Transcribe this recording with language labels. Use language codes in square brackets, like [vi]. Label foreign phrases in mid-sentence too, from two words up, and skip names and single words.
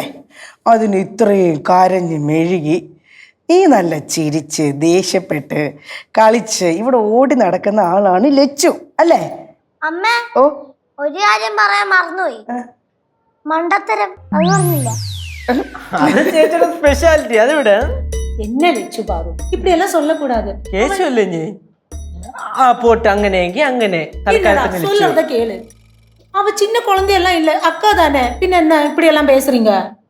[ml] അതിന് ഇത്രയും കരഞ്ഞ് മെഴുകി നീ നല്ല ചിരിച്ച് ദേഷ്യപ്പെട്ട് കളിച്ച് ഇവിടെ ഓടി നടക്കുന്ന ആളാണ് ലച്ചു അല്ലേ? അമ്മേ, ഓ ഒരു കാര്യം പറയാൻ മറന്നുപോയി. മണ്ടത്തരം അത് പറഞ്ഞില്ല. അത് ചേച്ചിയുടെ സ്പെഷ്യാലിറ്റി. അതിവിടെ [ta] என்ன லட்சு பாரு, இப்படி எல்லாம் சொல்லக்கூடாது. [ml] കേശുവല്ലേ നീ? ആ പോട്ട്, അങ്ങനെയെങ്കിൽ അങ്ങനെ [ta] சொல்றத கேளு. அவ சின்ன குழந்தையெல்லாம் இல்ல, அக்கா தானே. பின்ன என்ன இப்படி எல்லாம் பேசுறீங்க?